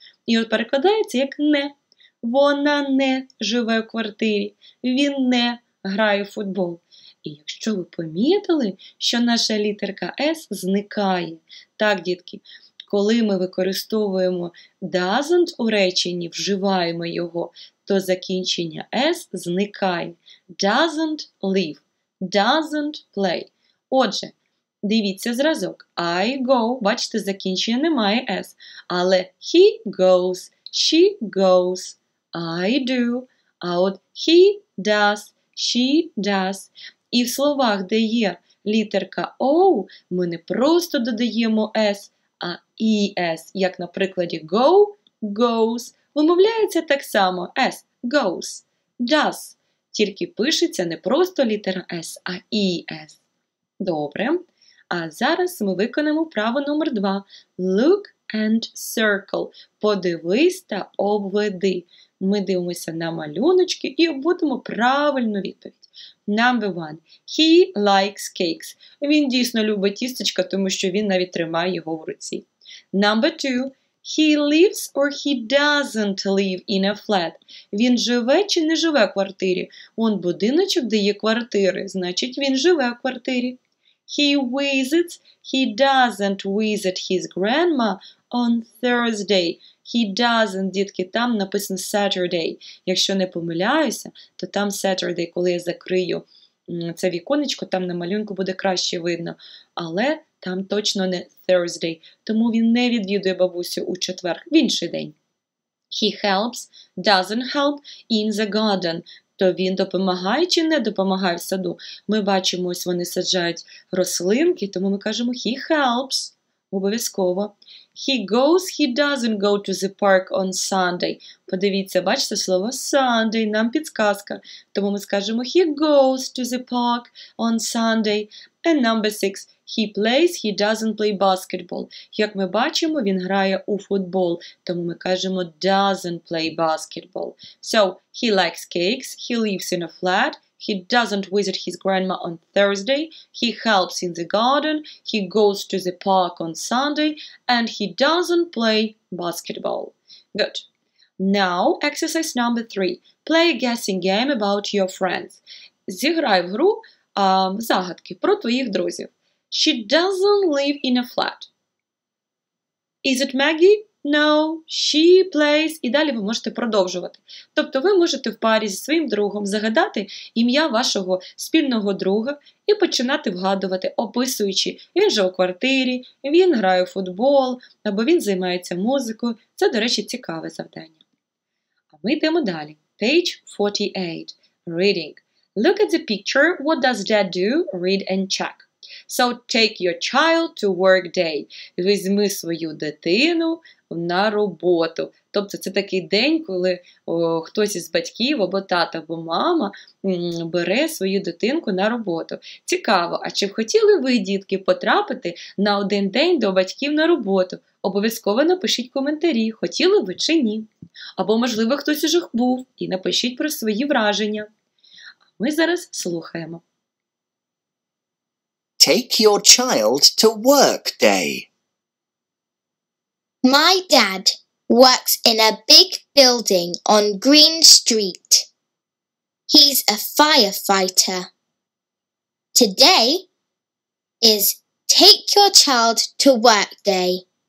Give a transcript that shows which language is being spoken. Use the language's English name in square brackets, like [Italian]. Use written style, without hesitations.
[Ukrainian] І от перекладається як «не». Вона не живе в квартирі, він не грає в футбол. І якщо ви помітили, що наша літерка S зникає. Так, дітки, коли ми використовуємо doesn't у реченні, вживаємо його, то закінчення S зникає. [English] Doesn't live, doesn't play. [Ukrainian] Отже, дивіться зразок. [English] I go, [Ukrainian] бачите, закінчення немає S. [English] Але he goes, she goes. I do, а от he does, she does. [Ukrainian] І в словах, де є літерка O, ми не просто додаємо S, а ES, як на прикладі go, goes. Вимовляється так само S, goes, does. Тільки пишеться не просто літера S, а ES. Добре. А зараз ми виконаємо вправу номер 2. [English] Look and circle. [Ukrainian] Подивись та обведи. Ми дивимося на малюночки і обводимо правильну відповідь. [English] Number 1. He likes cakes. [Ukrainian] Він дійсно любить тістечка, тому що він навіть тримає його в руці. [English] Number 2. He lives or he doesn't live in a flat. [Ukrainian] Він живе чи не живе в квартирі? Он будиночок, де є квартири, значить він живе в квартирі. [English] He visits, he doesn't visit his grandma on Thursday. He doesn't, [Ukrainian] дітки, там написано Saturday. Якщо не помиляюся, то там Saturday, коли я закрию це віконечко, там на малюнку буде краще видно. Але там точно не Thursday, тому він не відвідує бабусю у четвер, в інший день. [English] He helps, doesn't help in the garden. [Ukrainian] То він допомагає чи не допомагає в саду? Ми бачимо, ось вони саджають рослинки, тому ми кажемо [English] he helps. [Ukrainian] Обов'язково. [English] He goes, he doesn't go to the park on Sunday. [Ukrainian] Подивіться, бачите слово Sunday, нам підсказка. Тому ми скажемо [English] he goes to the park on Sunday. And number 6. He plays, he doesn't play basketball. [Ukrainian] Як ми бачимо, він грає у футбол. Тому ми кажемо [English] doesn't play basketball. So, he likes cakes, he lives in a flat, he doesn't visit his grandma on Thursday, he helps in the garden, he goes to the park on Sunday, and he doesn't play basketball. Good. Now, exercise number 3. Play a guessing game about your friends. [Ukrainian] Зіграй в гру загадки про твоїх друзів. [English] She doesn't live in a flat. Is it Maggie? No, she plays. [Ukrainian] І далі ви можете продовжувати. Тобто ви можете в парі зі своїм другом загадати ім'я вашого спільного друга і починати вгадувати, описуючи, він же у квартирі, він грає у футбол, або він займається музикою. Це, до речі, цікаве завдання. А ми йдемо далі. [English] Page 48. Reading. Look at the picture. What does Dad do? Read and check. So take your child to work day. [Ukrainian] Візьми свою дитину на роботу. Тобто це такий день, коли хтось із батьків, або тата, або мама бере свою дитинку на роботу. Цікаво, а чи б хотіли ви, дітки, потрапити на один день до батьків на роботу? Обов'язково напишіть коментарі, хотіли ви чи ні. Або, можливо, хтось уже був, і напишіть про свої враження. А ми зараз слухаємо. [English] Take your child to work day. My dad works in a big building on Green Street. He's a firefighter. Today is Take Your Child to Work Day.